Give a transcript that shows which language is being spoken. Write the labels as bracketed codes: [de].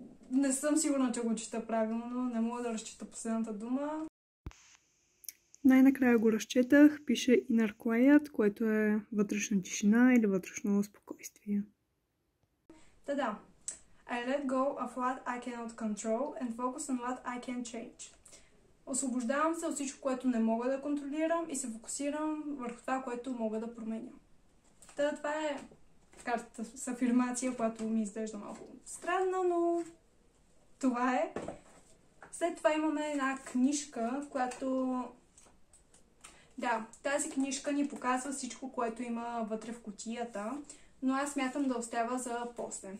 [bg] Не съм сигурна, че го чета правилно, но не мога да разчита последната дума. Най-накрая го разчетах. Пише Inner Quiet, което е вътрешна тишина или вътрешно спокойствие. Да. [en] I let go of what I cannot control and focus on what I can change. [bg] Освобождавам се от всичко, което не мога да контролирам и се фокусирам върху това, което мога да променя. Това е картата с афирмация, която ми изглежда малко странна, но това е. След това имаме една книжка, която... Да, тази книжка ни показва всичко, което има вътре в кутията, но аз смятам да оставя за после.